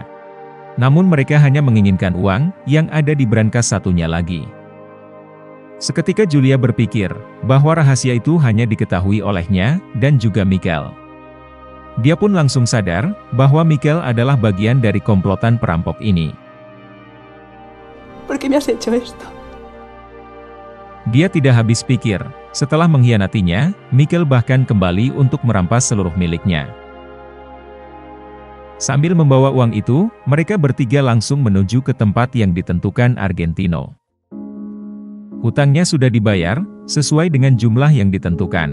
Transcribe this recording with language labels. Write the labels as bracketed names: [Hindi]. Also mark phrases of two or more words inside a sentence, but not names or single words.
[Indonesian] Namun mereka hanya menginginkan uang, yang ada di brankas satunya lagi. Seketika Julia berpikir, bahwa rahasia itu hanya diketahui olehnya, dan juga Mikel. Dia pun langsung sadar, bahwa Mikel adalah bagian dari komplotan perampok ini. [Spanish] ¿Por qué me has hecho esto? [Indonesian] Dia tidak habis pikir, setelah mengkhianatinya, Mikel bahkan kembali untuk merampas seluruh miliknya. Sambil membawa uang itu, mereka bertiga langsung menuju ke tempat yang ditentukan Argentino. Hutangnya sudah dibayar, sesuai dengan jumlah yang ditentukan.